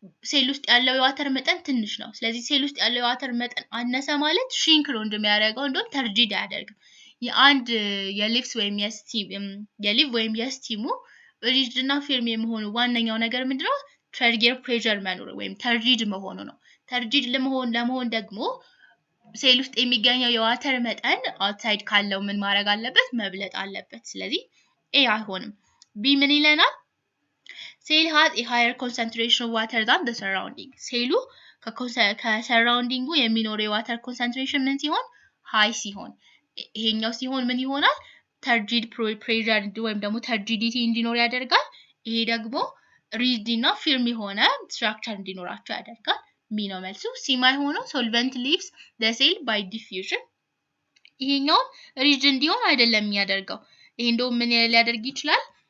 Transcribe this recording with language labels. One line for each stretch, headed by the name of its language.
Amharic: ሴል ውስጥ ያለው የዋተር መጠን ትንሽ ነው። ስለዚህ ሴል ውስጥ ያለው የዋተር መጠን አነሰ ማለት ሽሪንክ ነው እንደሚያደርገው እንደውም ተርጂድ አያደርግም። የአንድ የሊቭስ ወይም የሊቭ ወይም የስቲሙ ሪጅድ እና ፊርም የመሆኑ ዋነኛው ነገር ምንድነው? ትራንስፌር ፕሬሸር መኖር ወይም ተርጂድ መሆኑ ነው። ተርጂድ ለመሆን ደግሞ ሴል ውስጥ የሚገኘው የዋተር መጠን አውትሳይድ ካለው ምን ማድረግ አለበት? መብለጥ አለበት። ስለዚህ ኤ አይሆንም። ቢ ምን ይለናል?
English: ሴል has a higher concentration of water than the surrounding.
Amharic: ሴሉ ከሰራውንዲንጉ የሚኖረው የዋተር ኮንሰንትሬሽን ምን ሲሆን? ሃይ ሲሆን፣ ይሄኛው ሲሆን ምን ይሆናል? ተርጂድ ፕሬሸር ወይም ደግሞ ተርጂዲቲ እንዲኖር ያደርጋል። ይሄ ደግሞ ሪጅድ እና ፊርም የሆነ ስትራክቸር እንዲኖራቸው ያደርጋል። ቢ ነው መልሱ። ሲ ማይሆነው ሶልቨንት ሊቭስ
English: the cell by diffusion።
Amharic: ይሄኛው ሪጅድ እንዲሆን አይደለም የሚያደርገው። ይሄ እንደው ምን ሊያደርግ ይችላል?